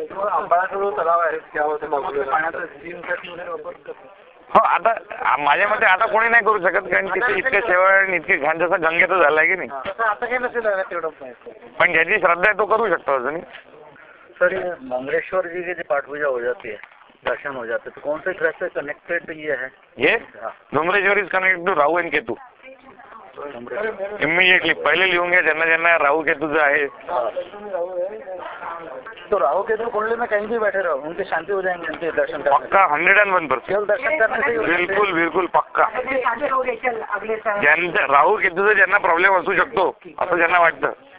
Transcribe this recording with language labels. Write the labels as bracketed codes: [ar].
[mr] अंबाळाजवळ तलाव आहे पाण्याचं हो आता माझ्या मते आता कोणी नाही करू शकत कारण तिथे इतके शेवण इतके घाण जसा गंगेचं झालाय की नाही. आता काही नसेल तेवढं. पण ज्याची श्रद्धा आहे तो करू शकतो अजून. [hi] सर ये मंगलेश्वर जी की जो पाठ पूजा हो जाती है दर्शन हो जाते तो कौन से ग्रह से कनेक्टेड ये है? [en] ये Dongreshwar is connected to Rahu and Ketu. [mr] इमिडिएटली पहिले लिहून घ्या ज्यांना ज्यांना राहू केतूचं आहे. [hi] तो राहु केतु कुंडली में कहीं भी बैठे रहो उनकी शांति हो जाएंगे उनके दर्शन करने पक्का 101%. केवल दर्शन करने से ही हो जाएंगे. बिलकुल बिलकुल पक्का. [mr] ज्यांचा राहू केतूचा ज्यांना प्रॉब्लेम असू शकतो असं ज्यांना वाटतं